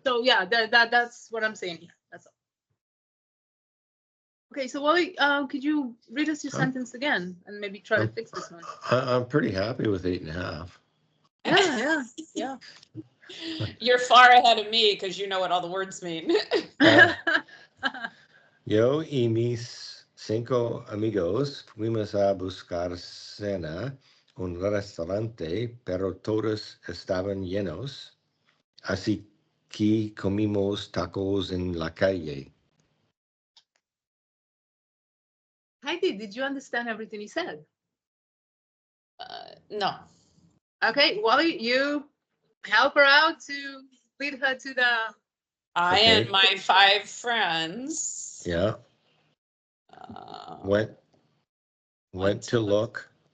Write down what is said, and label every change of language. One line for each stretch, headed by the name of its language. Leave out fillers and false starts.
English: So yeah, that's what I'm saying here. That's all. Okay, so Wally, could you read us your sentence again and maybe try to fix this one? I'm pretty happy with 8.5. Yeah. You're far ahead of me because you know what all the words mean.
Spanish: Yo y mis 5 amigos fuimos a buscar cena un restaurante, pero todos estaban llenos. Así que comimos tacos en la calle.
English: Heidi, did you understand everything he said? No. Okay, Wally, you help her out to lead her to the. I and my 5 friends. Yeah. Went to look.